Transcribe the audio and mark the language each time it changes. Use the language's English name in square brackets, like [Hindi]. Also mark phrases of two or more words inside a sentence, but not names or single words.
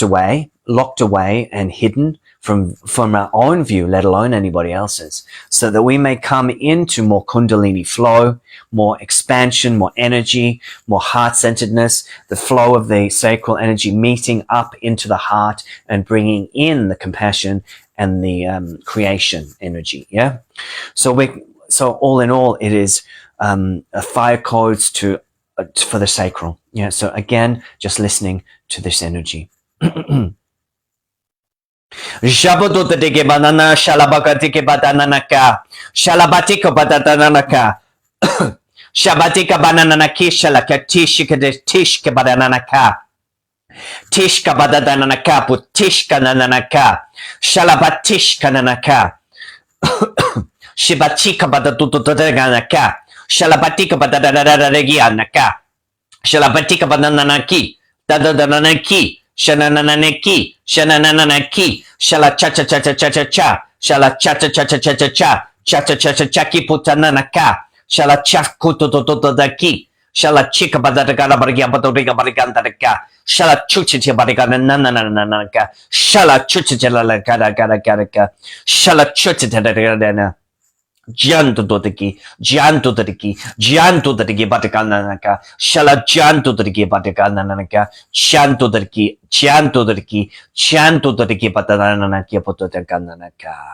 [English] away and hidden from our own view, let alone anybody else's, so that we may come into more Kundalini flow, more expansion, more energy, more heart-centeredness, the flow of the sacral energy meeting up into the heart and bringing in the compassion and the creation energy. Yeah. So all in all, it is a fire codes for the sacral. Yeah. So again, just listening to this energy. Jabodo de banana shalabakatike badananaka shalabatika badadananaka shabatika bananaki shalakatishika de tishka badananaka tishka badadananaka putishka nananaka shalabatishka nanaka shibatika badatututanaka shalabatika badadadaregianaka shalabatika badananaki dadadananaki Shanananaki, shanananaki, shala cha cha cha cha cha cha cha, shala cha cha cha cha cha cha cha, cha cha cha cha cha ki putananaka, shala cha kutotototaki, shala chika badagala bargia badoriga barigandaka, shala chuchichi barigana nanananaka, shala chuchichela gara gara gara, shala chuchichela Janto dotiki, janto dotiki, janto dotiki batakananaka, shala janto dotiki batakananaka, chanto dotiki, chanto dotiki, chanto dotiki batakananaka, pototakananaka.